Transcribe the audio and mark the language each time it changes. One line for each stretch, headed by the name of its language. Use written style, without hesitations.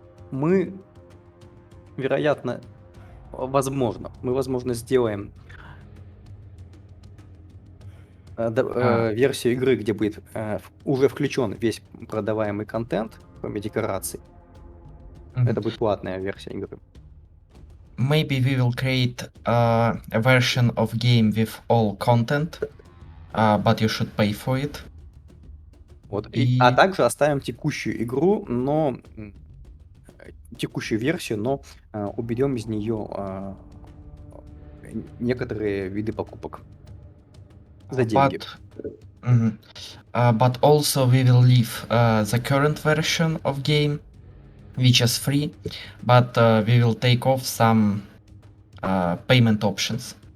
Russian: Мы, вероятно, возможно, сделаем версию игры, где будет уже включен весь продаваемый контент, кроме декораций. Мгм. Это будет платная версия игры.
English: Maybe we will create a version of game with all content, but you should pay for it.
Russian: Вот. И- А также оставим текущую игру, но текущую версию, но уберем из нее некоторые виды покупок за деньги. Мгм.
English: But also we will leave the current version of game, which is free, but we will take off some payment options.